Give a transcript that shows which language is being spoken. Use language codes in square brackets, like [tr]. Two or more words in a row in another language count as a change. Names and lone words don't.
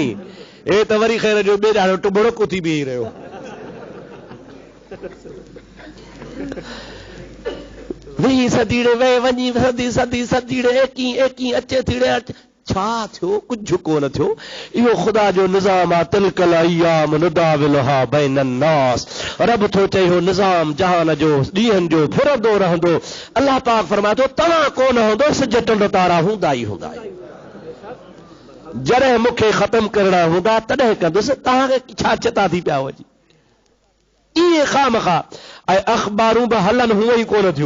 [sd] हे त वरी ख़ैर जो ॿिए ॾाढो टुबड़को थी बीही रहियो। वीह सदीड़े वे वञी सदी सदी सदीड़े एकी एकी अचे थीड़े छा थियो? कुझु कोन थियो। इहो ख़ुदा जो निज़ाम आहे। [ar] تلك الأيام نداولها بين الناس. [sd] रब थो चए हो निज़ाम जहान जो ॾींहंनि जो फिरंदो रहंदो। अल्लाह पाक फरमाए थो तव्हां कोन हूंदो, सिज टुंड तारा हूंदा ई हूंदा। जॾहिं मूंखे ख़तमु करणा हूंदा तॾहिं कंदुसि। तव्हांखे छा चिता थी पिया वञी? इहे खामखा ऐं अख़बारूं बि हलनि हूअं ई कोन थियूं।